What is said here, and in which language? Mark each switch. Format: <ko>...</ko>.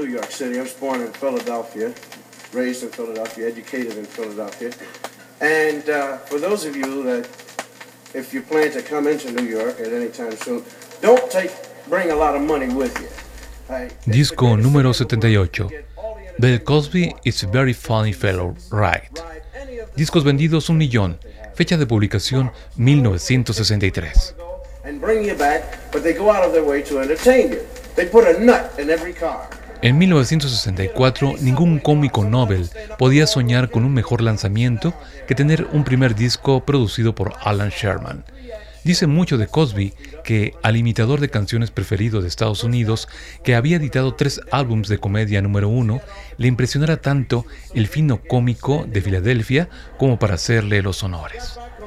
<en>City. I was born in Philadelphia, raised in Philadelphia, educated in Philadelphia. And for those of you that, if you plan to come into New York at any time soon, don't take, bring a lot of money with you.</en> <es>Disco número 78,</es> <en>Bill Cosby is a very funny fellow, right?</en> <es>Discos vendidos 1 millón, fecha de publicación 1963.</es> <en>And bring you back, but they go out of their way to entertain you. They put a nut in every car.</en> <es>En 1964, ningún cómico Nobel podía soñar con un mejor lanzamiento que tener un primer disco producido por Alan Sherman. Dice mucho de Cosby que, al imitador de canciones preferido de Estados Unidos, que había editado 3 álbumes de comedia número 1, le impresionara tanto el fino cómico de Filadelfia como para hacerle los honores.</es>